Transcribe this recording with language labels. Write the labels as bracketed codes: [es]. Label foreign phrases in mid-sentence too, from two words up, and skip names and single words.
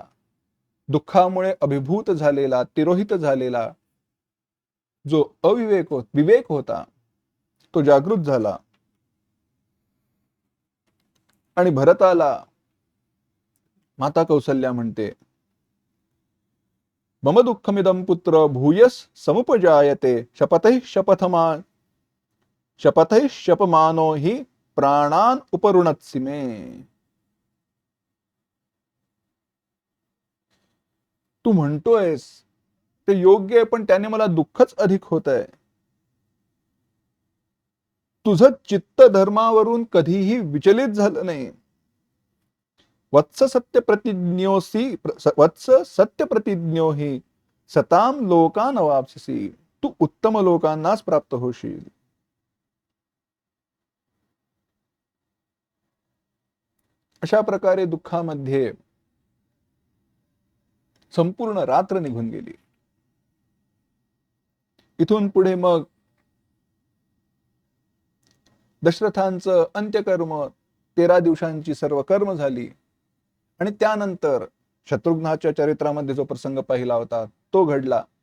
[mr] दुःखामुळे अभिभूत झालेला, तिरोहित झालेला जो विवेक होता तो जागृत झाला आणि भरताला माता कौसल्या म्हणते, [sa] मम दुःखमिदं पुत्र भूयस समुपजायते शपथैः शपमानो हि प्राणान उपरुणत्सि मे. [mr] तू म्हणतोयस ते योग्य आहे, पण त्याने मला दुःखच अधिक होत आहे. तुझं चित्त धर्मावरून कधीही विचलित झालं नाही. [sa] वत्स सत्य प्रतिज्ञोसी वत्स सत्य प्रतिज्ञो ही सताम लोकान वापसी. [mr] तू उत्तम लोकांनाच प्राप्त होशील. अशा प्रकारे दुःखामध्ये संपूर्ण रात्र निघून गेली. इथून पुढे मग दशरथांचं अंत्यकर्म, 13 दिवसांची सर्व कर्म झाली आणि त्यानंतर शत्रुघ्नाच्या चरित्रामध्ये जो प्रसंग पाहिला होता तो घडला.